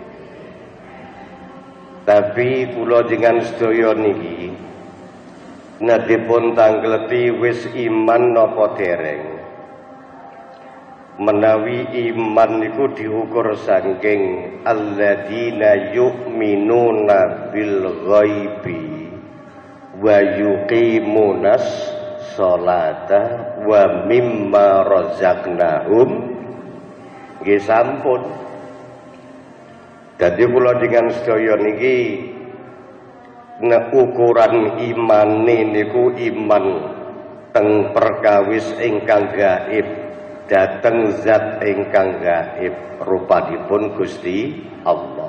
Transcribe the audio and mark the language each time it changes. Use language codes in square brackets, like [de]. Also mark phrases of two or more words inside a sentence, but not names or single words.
[jv] Tapi kula jenengan sedaya niki nadipun tanggleti wis iman napa dereng. Menawi iman niku diukur saking [ar] الذين يؤمنون بالغيب ويقيمون الصلاة ومما رزقناهم [jv] nggih sampun. Dadi kula dengan sedaya niki nek ukuran imane niku iman teng perkawis ingkang gaib dhateng zat ingkang gaib rupanipun Gusti Allah.